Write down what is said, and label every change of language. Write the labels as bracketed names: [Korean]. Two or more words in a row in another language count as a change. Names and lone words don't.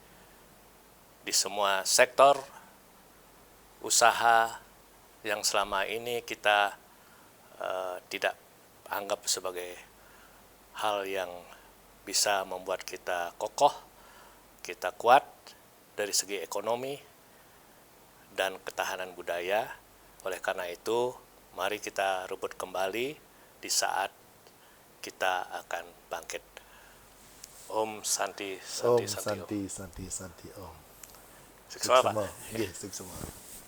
[Indonesian] di semua sektor usaha yang selama ini kita tidak anggap sebagai hal yang bisa membuat kita kokoh, kita kuat dari segi ekonomi dan ketahanan budaya. Oleh karena itu, mari kita rebut kembali di saat kita akan bangkit. [Sanskrit] Om Santi Santi Om Santi. Santi Santi Santi Om. [Indonesian] Sukses semua Pak. Sukses semua.